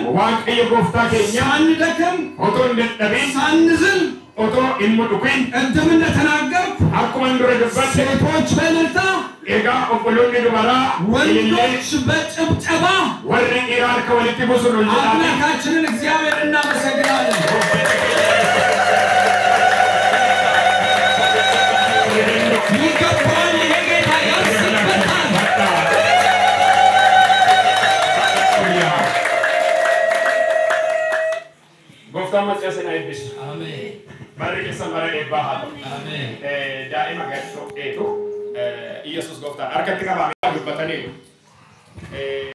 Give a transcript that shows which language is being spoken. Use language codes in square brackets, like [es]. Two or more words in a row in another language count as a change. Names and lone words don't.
[om] waaqayyo gooftaa keenya [am] ሳንደክም [om] otoo hin dadhabin [am] ሳንዝል [om] otoo hin mudhukin [am] እንደምን እንደተናገርኩ [om] akkuma dura dubbadhe [am] ሴቶች በእልልታ [om] egaa obboloonni dubaraa [am] ወንዶች በጭብጨባ [om] warri dhiiraa harka walitti buusuun ol jedhaani [am] አምላካችንን እግዚአብሔር እናመሰግናለን። ይገባዋል፣ ይሄ ጌታ ያንስበታል። [om] gooftaan machaa sinaa eebbisu. [am] አሜን [om] Barri keessan bara eebbaa haa ta'u. [am] አሜን። [om] Daa'ima gadi dhoqqeetu Iyesuus gooftaan harkatti qabaamee dubbataniiru.